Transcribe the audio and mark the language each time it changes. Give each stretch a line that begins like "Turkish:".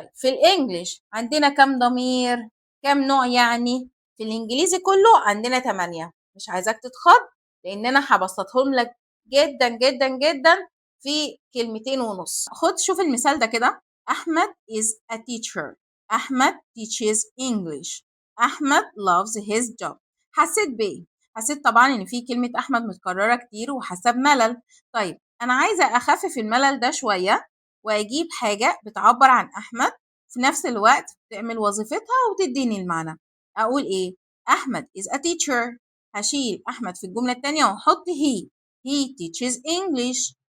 Arabic: في الانجليش عندنا كم ضمير؟ كم نوع يعني؟ في الانجليزي كله عندنا 8. مش عايزاك تتخض لان انا هبسطهم لك جدا جدا جدا في كلمتين ونص. خد شوف المثال ده كده: احمد
English: is a teacher. احمد teaches English. احمد loves his job.
Arabic: حسيت بايه؟ حسيت طبعا ان في كلمة احمد متكررة كتير وحسب ملل. طيب انا عايزة اخفف الملل ده شوية واجيب حاجة بتعبر عن احمد في نفس الوقت تعمل وظيفتها وتديني المعنى. اقول ايه؟ احمد
English: is a teacher.
Arabic: هشيل احمد في الجملة التانية واحط
English: he teaches English.